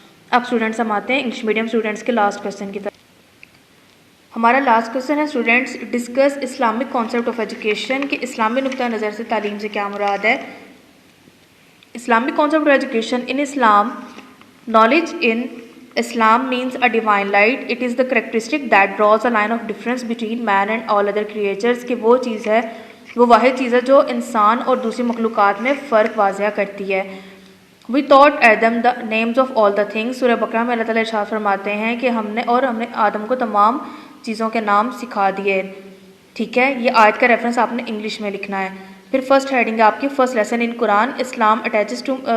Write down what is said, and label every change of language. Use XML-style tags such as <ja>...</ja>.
<ur>اب اسٹوڈنٹس ہم آتے ہیں انگلش میڈیم اسٹوڈنٹس کے لاسٹ کویسچن کی طرف۔ ہمارا لاسٹ کویسچن ہے students,</ur> <en>discuss Islamic concept of education,</en> <ur>کہ اسلامی نقطہ نظر سے تعلیم سے کیا مراد ہے۔</ur> <en>Islamic concept of education in Islam, knowledge in Islam means a divine light. It is the characteristic that draws a line of difference between man and all other creatures.</en> <ur>کہ وہ چیز ہے، وہ واحد چیز ہے جو انسان اور دوسری مخلوقات میں فرق واضح کرتی ہے۔</ur> <en>We taught Adam the names of all the things.</en> <ur>سورہ بقرہ میں اللہ تعالیٰ ارشاد فرماتے ہیں کہ ہم نے آدم کو تمام چیزوں کے نام سکھا دیے، ٹھیک ہے۔ یہ آیت کا ریفرنس آپ نے انگلش میں لکھنا ہے۔ پھر فرسٹ ہیڈنگ ہے آپ کی،</ur> <en>first lesson in Quran, Islam attaches to</en>